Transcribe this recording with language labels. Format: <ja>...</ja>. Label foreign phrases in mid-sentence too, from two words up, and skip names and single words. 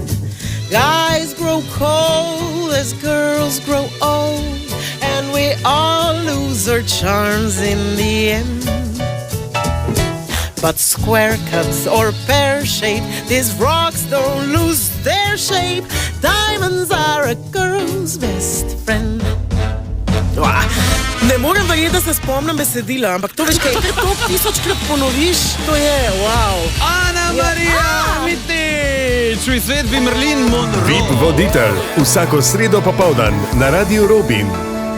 <en>Guys grow cold as girls grow old, and we all lose our charms in the end. But square cuts or pear shape, these rocks don't lose their shape. Diamonds are a girl's best friend.</en> <sl>Ne morem verjeti, da se spomnim besedila, ampak to veš, kaj to tisočkrat ponoviš, to je, wow. Ana Marija Mitić v izvedbi Marilyn Monroe. VIP voditelj vsako sredo popoldan na Radiu Robin.</sl>